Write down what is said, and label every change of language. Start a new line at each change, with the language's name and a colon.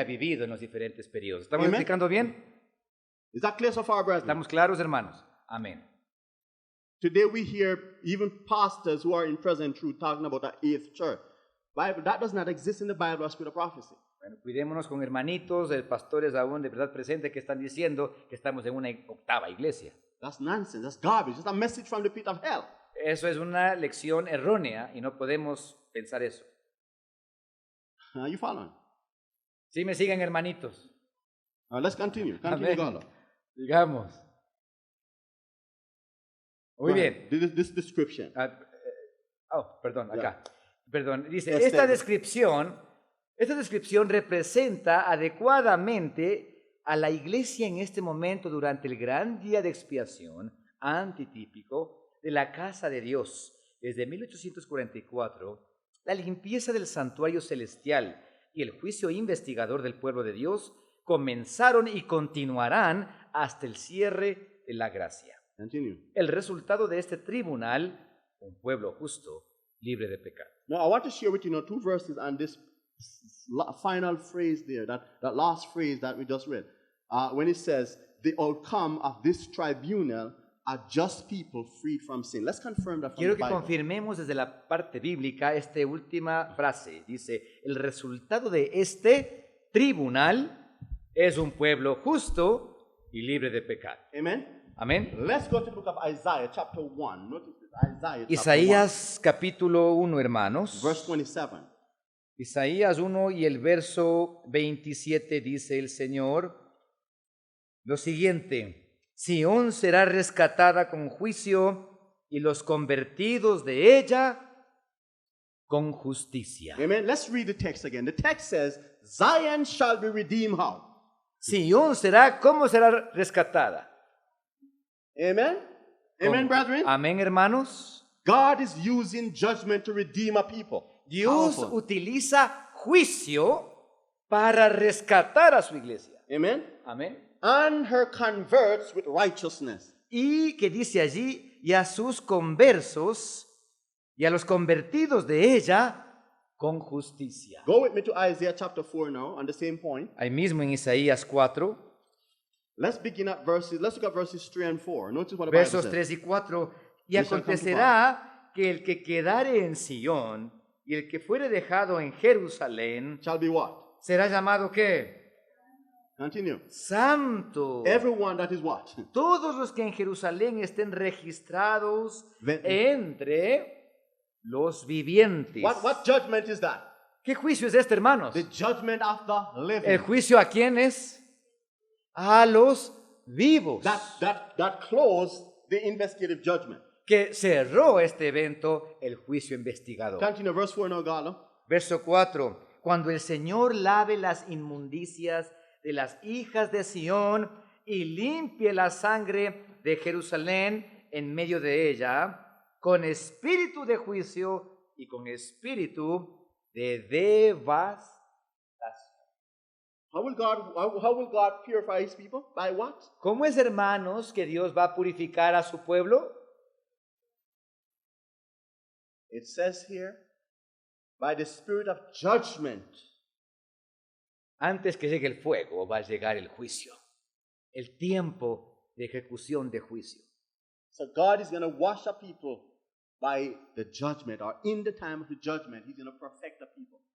Spanish: ha vivido en los diferentes periodos. ¿Estamos
English: Amen.
Spanish: explicando bien?
English: Is that clear so far, brethren?
Spanish: ¿Estamos claros, hermanos? Amén.
English: Today we hear even pastors who are in present truth talking about the 8th church. Bible, that does not exist in the Bible or spirit of prophecy.
Spanish: Bueno, cuidémonos con hermanitos, pastores aún de verdad presente que están diciendo que estamos en una octava iglesia.
English: That's nonsense. That's garbage. That's a message from the pit of hell.
Spanish: Eso es una lección errónea y no podemos pensar eso.
English: Are you following?
Spanish: ¿Sí me siguen, hermanitos?
English: Let's continue. Continue,
Spanish: Amén. Galo. Digamos. Muy bien.
English: This description.
Spanish: Perdón, Ya. acá. Perdón, dice, Este- esta descripción representa adecuadamente a la iglesia en este momento durante el gran día de expiación antitípico de la casa de Dios. Desde 1844, la limpieza del santuario celestial y el juicio investigador del pueblo de Dios comenzaron y continuarán hasta el cierre de la gracia.
English: Continue.
Spanish: El resultado de este tribunal, un pueblo justo, libre de pecado.
English: Now, I want to share with you now 2 verses on this final phrase there, that last phrase that we just read. When it says, the outcome of this tribunal are just people freed from sin. Let's confirm that from
Spanish: Quiero
English: the
Spanish: que
English: Bible.
Spanish: confirmemos desde la parte bíblica esta última frase. Dice, el resultado de este tribunal es un pueblo justo y libre de pecado.
English: Amen?
Spanish: Amén.
English: Let's go to the book of Isaiah, chapter 1. Notice this. Isaiah, chapter
Spanish: Isaías capítulo 1, 1, hermanos.
English: verse 27.
Spanish: Isaías 1 y el verso 27 dice el Señor lo siguiente: Sión será rescatada con juicio y los convertidos de ella con justicia.
English: Amen. Let's read the text again. The text says, Zion shall be redeemed how?
Spanish: Sión será, ¿cómo será rescatada?
English: Amen? Amen, brethren?
Spanish: Amén, hermanos.
English: God is using judgment to redeem a people.
Spanish: Dios
English: Powerful.
Spanish: utiliza juicio para rescatar a su iglesia.
English: Amen?
Spanish: Amén.
English: And her converts with righteousness.
Spanish: Y que dice allí, y a sus conversos y a los convertidos de ella con justicia.
English: Go with me to Isaiah chapter 4 now, on the same point.
Spanish: Ahí mismo en Isaías 4,
English: Let's begin at verses, let's look at verses 3 and 4. Notice what the Bible
Spanish: versos
English: says.
Spanish: 3 y 4. Y
English: We shall come to
Spanish: acontecerá que el que quedare en Sión y el que fuere dejado en Jerusalén
English: Shall be what?
Spanish: será llamado ¿qué?
English: Continue.
Spanish: Santo.
English: Everyone that is what?
Spanish: Todos los que en Jerusalén estén registrados Ven- entre los vivientes.
English: What judgment is that?
Spanish: ¿Qué juicio es este, hermanos?
English: The judgment of the living.
Spanish: ¿El juicio a quiénes? A los vivos.
English: That closed the investigative judgment.
Spanish: Que cerró este evento el juicio investigador.
English: Continue, verse 4 now, Galo.
Spanish: Verso 4. Cuando el Señor lave las inmundicias de las hijas de Sión y limpie la sangre de Jerusalén en medio de ella, con espíritu de juicio y con espíritu de devastación.
English: How will God purify his people? By what?
Spanish: ¿Cómo es, hermanos, que Dios va a purificar a su pueblo?
English: It says here, by the spirit of judgment.
Spanish: Antes que llegue el fuego va a llegar el juicio, el tiempo de ejecución de juicio.
English: So God is going to wash a people by the judgment, or in the time of the judgment, he's going to perfect the people.